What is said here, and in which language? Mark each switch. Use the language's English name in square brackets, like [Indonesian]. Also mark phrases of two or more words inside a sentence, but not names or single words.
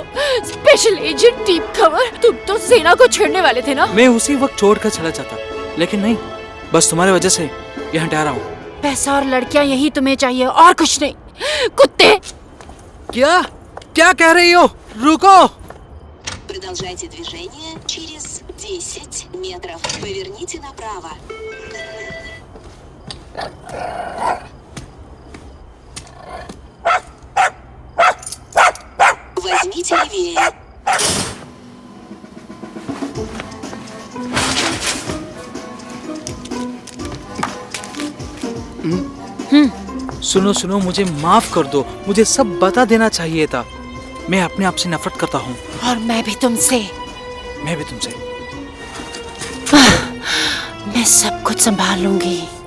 [English] special agent deep cover, [Hindi] तुम तो सेना को छेड़ने वाले थे ना? मैं उसी वक्त छोड़कर चला जाता, लेकिन नहीं, बस तुम्हारे वजह से यहाँ ठहरा हूँ। पैसा और लड़कियां यही तुम्हें चाहिए और कुछ नहीं। कुत्ते! क्या कह रही हो? रुको। [Russian] Продолжайте движение через 10 метров. Поверните направо. Возьмите левее. [Hindi] सुनो, मुझे माफ कर दो। मुझे सब बता देना चाहिए था। मैं अपने आप से नफरत करता हूँ। और मैं भी तुमसे। मैं सब कुछ संभाल लूंगी।